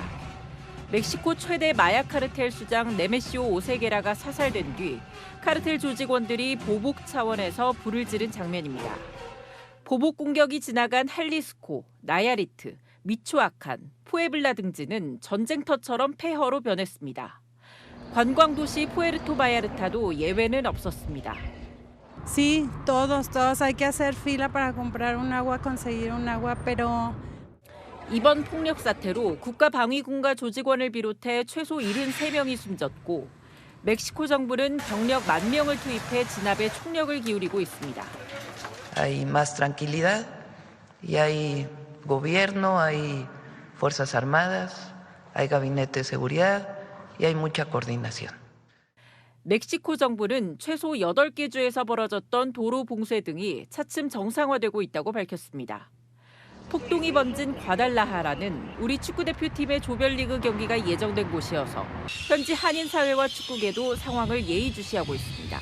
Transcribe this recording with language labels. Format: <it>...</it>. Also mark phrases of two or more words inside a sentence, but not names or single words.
<ko>멕시코 최대 마약 카르텔 수장 네메시오 오세게라가 사살된 뒤 카르텔 조직원들이 보복 차원에서 불을 지른 장면입니다. 보복 공격이 지나간 할리스코, 나야리트, 미초아칸, 푸에블라 등지는 전쟁터처럼 폐허로 변했습니다. 관광도시 푸에르토 바야르타도 예외는 없었습니다.</ko> <es>Sí, todos hay que hacer fila para comprar un agua, conseguir un agua, pero</es> <ko>이번 폭력 사태로 국가방위군과 조직원을 비롯해 최소 73명이 숨졌고 멕시코 정부는 병력 10,000명을 투입해 진압에 총력을 기울이고 있습니다.</ko> <es>Hay más tranquilidad y hay gobierno, hay fuerzas armadas, hay gabinete de seguridad y hay mucha coordinación.</es> <ko>멕시코 정부는 최소 8개 주에서 벌어졌던 도로 봉쇄 등이 차츰 정상화되고 있다고 밝혔습니다. 폭동이 번진 과달라하라는 우리 축구대표팀의 조별리그 경기가 예정된 곳이어서 현지 한인사회와 축구계도 상황을 예의주시하고 있습니다.</ko>